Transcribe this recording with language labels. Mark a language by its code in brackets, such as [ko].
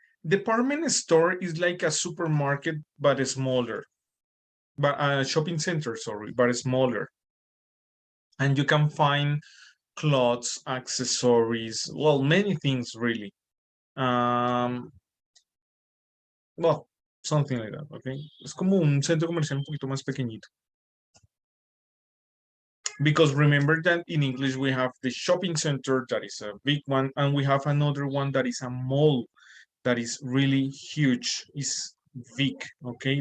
[en] Department store is like a supermarket, but smaller. But a shopping center, sorry, but smaller. And you can find clothes, accessories, well, many things really. Well, Something like that, okay? [es] Es como un centro comercial un poquito más pequeñito. [en] Because remember that in English we have the shopping center, that is a big one, and we have another one that is a mall that is really huge, is big, okay?